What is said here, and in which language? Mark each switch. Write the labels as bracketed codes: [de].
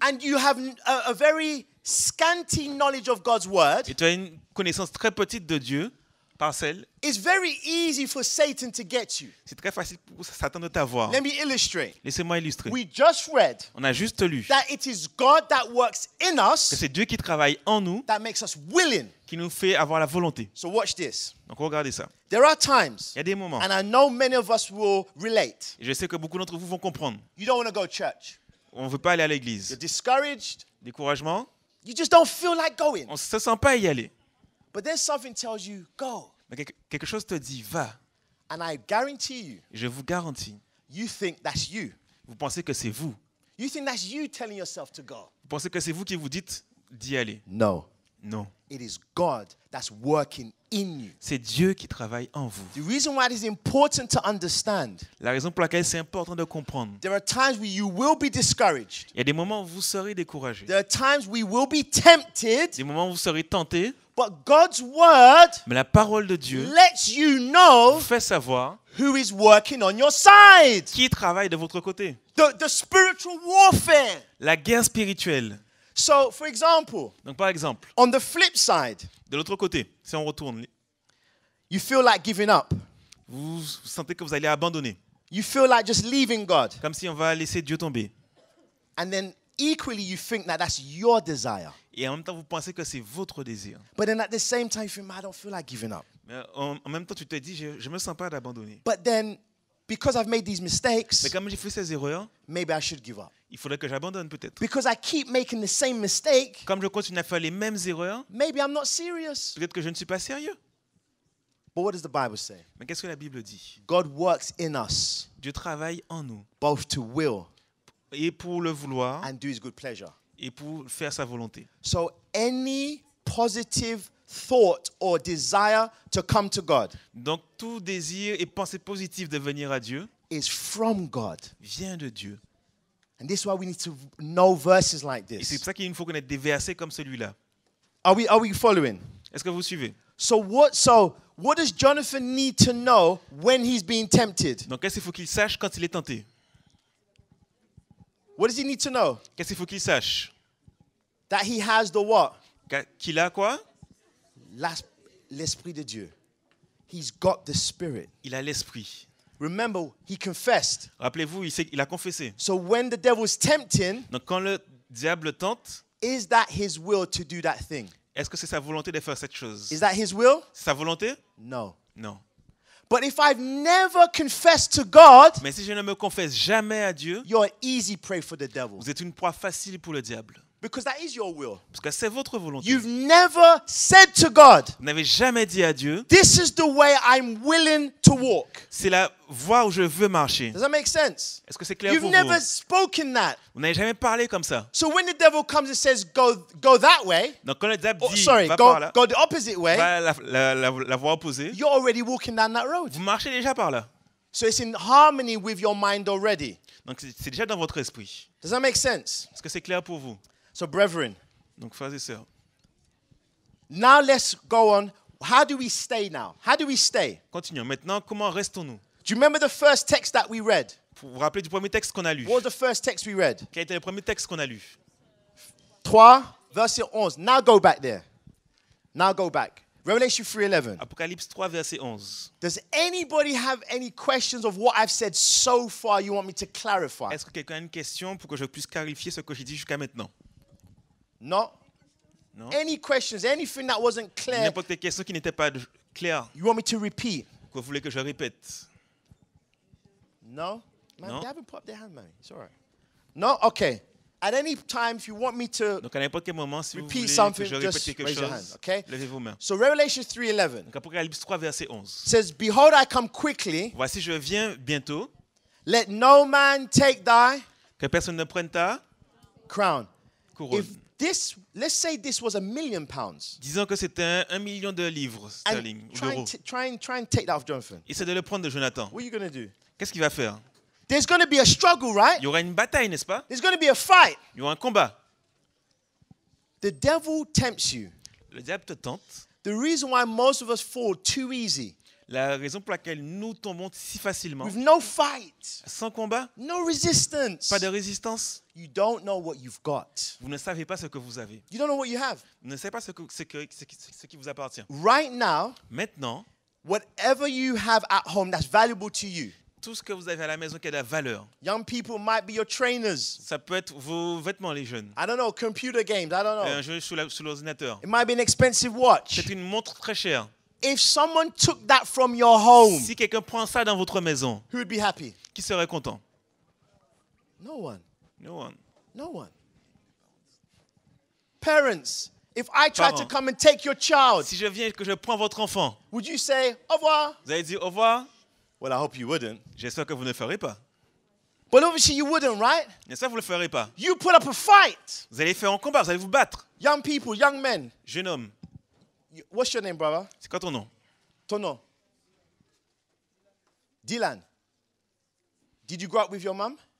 [en] and you have a very scanty knowledge of God's Word, [fr] et tu as une connaissance très petite de Dieu, parcelle, [en] it's very easy for Satan to get you. [fr] c'est très facile pour Satan de t'avoir. [en] Let me illustrate. [fr] Laissez-moi illustrer. [en] We just read [fr] On a juste lu [en] that it is God that works in [fr] que [en] us [fr] c'est Dieu qui travaille en nous, [en] that makes us willing. [fr] qui nous fait avoir la volonté. [en] So watch this. [fr] Donc regardez ça. [en] There are times, [fr] Il y a des moments, [en] and I know many of us will relate. [fr] et je sais que beaucoup d'entre vous vont comprendre. [en] You don't want to go to church. [fr] On ne veut pas aller à [en] You're [fr] l'église. [en] discouraged. [fr] Découragement, [en] You just don't feel like going. [fr] on ne se sent pas y aller. [en] But then something tells you, go. [fr] Mais quelque chose te dit, va. [en] And I guarantee you, [fr] Je vous garantis, [en] you think that's you. [fr] vous pensez que c'est vous. [en] You think that's you telling yourself to go. [fr] Vous pensez que c'est vous qui vous dites d'y aller. [en] No. [fr] Non. [en] It is God that's working in you. [fr] C'est Dieu qui travaille en vous. [en] The reason why it is important to understand, [fr] La raison pour laquelle c'est important de comprendre. [en] there are times where you will be discouraged. [fr] Il y a des moments où vous serez découragé. [en] There are times we will be tempted, [fr] Des moments où vous serez tenté. [en] but God's word [fr] Mais la parole de Dieu [en] lets you know [fr] vous fait savoir [en] who is working on your side. [fr] qui travaille de votre côté. [en] The spiritual warfare. [fr] La guerre spirituelle. [en] So, for example, [fr] Donc par exemple, [en] on the flip side, [fr] de l'autre côté, si on retourne, [en] you feel like giving up. [fr] vous sentez que vous allez abandonner. [en] You feel like just leaving God. [fr] Comme si on va laisser Dieu tomber. [en] And then equally, you think that that's your desire. [fr] Et en même temps, vous pensez que c'est votre désir. [en] But then at the same time, you think, I don't feel like giving up. [fr] Mais en même temps, tu te dis, je ne me sens pas d'abandonner. [en] But then, because I've made these mistakes, [fr] Mais comme j'ai fait ces erreurs, [en] maybe I should give up. [fr] il faudrait que j'abandonne peut-être. [en] Because I keep making the same mistake, [fr] Comme je continue à faire les mêmes erreurs, [en] maybe I'm not serious. [fr] peut-être que je ne suis pas sérieux. [en] But what does the Bible say? [fr] Mais qu'est-ce que la Bible dit? [en] God works in us, [fr] Dieu travaille en nous. [en] both to will [fr] Et pour le vouloir, [en] and do his good pleasure. [fr] et pour faire sa volonté. [en] So any positive thought or desire to come to God [fr] Donc tout désir et pensée positive de venir à Dieu [en] is from God. [fr] vient de Dieu. [en] And this is why we need to know verses like [fr] Et c'est [en] this. [fr] pour ça qu'il nous faut connaître des versets comme celui-là. [en] Are we following? [fr] Est-ce que vous suivez? [en] So what does Jonathan need to know when he's being tempted? [fr] Donc qu'est-ce qu'il faut qu'il sache quand il est tenté? [en] What does he need to know? [fr] Qu'est-ce qu'il faut qu'il sache? [en] That he has the what? [fr] Qu'il a quoi? L'esprit de Dieu. [en] He's got the spirit. [fr] Il a l'esprit. [en] Remember, he confessed. [fr] Rappelez-vous, il a confessé. [en] So when the devil's tempting, [fr] Donc quand le diable tente, [en] is that his will to do that thing? [fr] est-ce que c'est sa volonté de faire cette chose? [en] Is that his will? [fr] C'est sa volonté? [en] No. [fr] Non. [en] But if I've never confessed to God, [fr] Mais si je ne me confesse jamais à Dieu, [en] you're an easy prey for the devil. [fr] vous êtes une proie facile pour le diable. [en] Because that is your will. [fr] Parce que c'est votre volonté. [en] You've never said to God, [fr] Vous n'avez jamais dit à Dieu, [en] this is the way I'm willing to walk. [fr] c'est la voie où je veux marcher. [en] Does that make sense? [fr] Est-ce que c'est clair [en] You've [fr] pour [en] never [fr] vous? [en] spoken that. [fr] Vous n'avez jamais parlé comme ça. [en] So when the devil comes and says, go that way, [fr] Donc quand le diable [en] oh, [fr] dit, [en] sorry, [fr] va par là, [en] go the opposite way, [fr] va la voie opposée, [en] you're already walking down that road. [fr] vous marchez déjà par là. [en] So it's in harmony with your mind already. [fr] Donc c'est déjà dans votre esprit. [en] Does that make sense? [fr] Est-ce que c'est clair pour vous? [en] So brethren, [fr] Donc frères et sœurs, [en] now let's go on. How do we stay now? How do we stay? [fr] continuons. Maintenant, comment restons-nous? [en] Do you remember the first text that we read? [fr] Vous vous rappelez du premier texte qu'on a lu? [en] What was the first text we read? [fr] Quel était le premier texte qu'on a lu? 3, verset 11. [en] Now go back there. Now go back. Revelation 3:11. [fr] Apocalypse 3, verset 11. [en] Does anybody have any questions of what I've said so far you want me to clarify? [fr] Est-ce que quelqu'un a une question pour que je puisse clarifier ce que j'ai dit jusqu'à maintenant? [en] No? [fr] Non? [en] Any questions? Anything that wasn't clear [fr] N'importe quelle question qui n'était pas claire, [en] you want me to repeat? [fr] que vous voulez que je répète? [en] No? Man, No? they haven't put up their hand, man. It's all right. No? Okay. At any time, if you want me to... [fr] Donc à n'importe quel moment, si vous [en] Repeat [fr] voulez que [en] something, [fr] je répète [en] just [fr] quelque [en] raise your hand, [fr] chose, [en] okay? [fr] levez vos mains. [en] So Revelation 3:11 [fr] Donc Apocalypse 3, verset 11. [en] says, Behold, I come quickly. [fr] Voici, je viens bientôt. [en] Let no man take thy [fr] Que personne ne prenne ta [en] crown. [fr] couronne. [en] If this, let's say this was £1 million. [fr] Disons que c'était 1 million de livres sterling [en] And [fr] ou d'euros. [en] try and take that off Jonathan. [fr] Essaie de le prendre de Jonathan. [en] What are you going to do? [fr] Qu'est-ce qu'il va faire? [en] There's going to be a struggle, right? [fr] Il y aura une bataille, n'est-ce pas? [en] There's going to be a fight. [fr] Il y aura un combat. [en] The devil tempts you. [fr] Le diable te tente. [en] The reason why most of us fall too easy [fr] La raison pour laquelle nous tombons si facilement, [en] with no fight, [fr] sans combat, [en] no resistance. [fr] pas de résistance, [en] You don't know what you've got. [fr] vous ne savez pas ce que vous avez. [en] You don't know what you have. [fr] Vous ne savez pas ce qui vous appartient. [en] Right now, [fr] Maintenant, [en] whatever you have at home that's valuable to you. [fr] tout ce que vous avez à la maison qui a de la valeur, [en] Young people might be your trainers. [fr] ça peut être vos vêtements, les jeunes, [en] I don't know, computer games, I don't know. [fr] un jeu sur l'ordinateur, [en] It might be an expensive watch. [fr] c'est une montre très chère. [en] If someone took that from your home, [fr] Si quelqu'un prend ça dans votre maison, [en] who would be happy? [fr] qui serait content? [en] No one. No one. No one. Parents, if I tried to [fr] Parents. [en] come and take your child, [fr] Si je viens et que je prends votre enfant, [en] would you say, [fr] au revoir? vous allez dire au revoir? [en] Well, I hope you wouldn't. [fr] J'espère que vous ne le ferez pas. [en] But obviously you wouldn't, right? [fr] N'est-ce pas, vous ne le ferez pas. [en] You put up a fight. [fr] Vous allez faire un combat, vous allez vous battre. [en] Young people, young men. [fr] Jeune homme, [en] What's your name, brother? [fr] c'est quoi ton nom? Tono. Dylan. [en] Did you grow up with your mom?